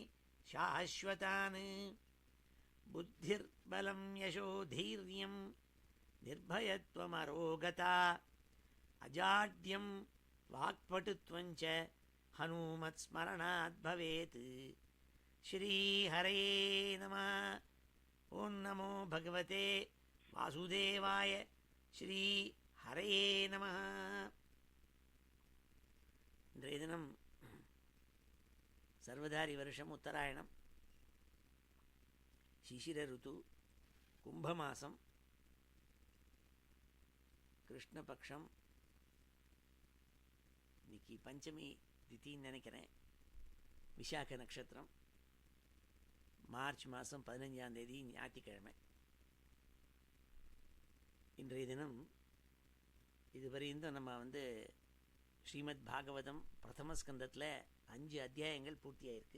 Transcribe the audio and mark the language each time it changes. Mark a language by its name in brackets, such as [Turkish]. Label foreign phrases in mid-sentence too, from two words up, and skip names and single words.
[Sanskrit] शाश्वतान् बुद्धिर्बलं यशोधैर्यं निर्भयत्वमरोगता अजाड्यं वाक्पटुत्वं च हनुमत्स्मरणात् भवेत् श्रीहरये नमः ओं नमो भगवते वासुदेवाय श्री हरये नमः [Tamil] இன்றைய தினம் சர்வதாரி வருஷம் உத்தராயணம் சிசிர ருது கும்பமாசம் கிருஷ்ணபக்ஷம் இன்னைக்கு பஞ்சமி திதின்னு நினைக்கிறேன் விசாக நட்சத்திரம் மார்ச் மாதம் 15ஆம் தேதி ஞாயிற்றுக்கிழமை இன்றைய தினம் இதுவரையும் நம்ம ஸ்ரீமத் பாகவதம் பிரதம ஸ்கந்தத்தில் 5 அத்தியாயங்கள் பூர்த்தியாயிருக்கு.